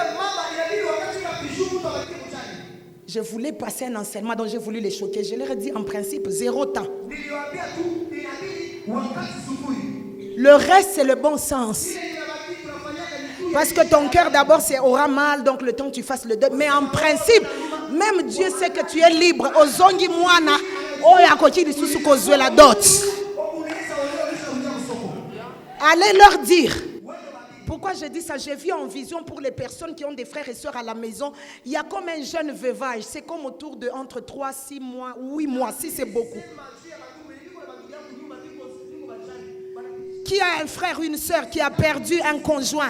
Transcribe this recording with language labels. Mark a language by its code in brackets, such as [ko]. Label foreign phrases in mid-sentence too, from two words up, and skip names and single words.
[fr] Je voulais passer un enseignement, donc j'ai voulu les choquer. Je leur ai dit en principe 0 temps. Le reste, c'est le bon sens. Parce que ton cœur d'abord aura mal, donc le temps que tu fasses le deuil. Mais en principe, même Dieu sait que tu es libre. [ln] Ozongi mwana, oyakoki lisusu kozwe la dot. [fr] Allez leur dire. Pourquoi je dis ça? J'ai vu en vision pour les personnes qui ont des frères et sœurs à la maison. Il y a comme un jeune veuvage. C'est comme autour de entre 3, 6 mois, 8 mois, si c'est beaucoup. Qui a un frère ou une sœur qui a perdu un conjoint?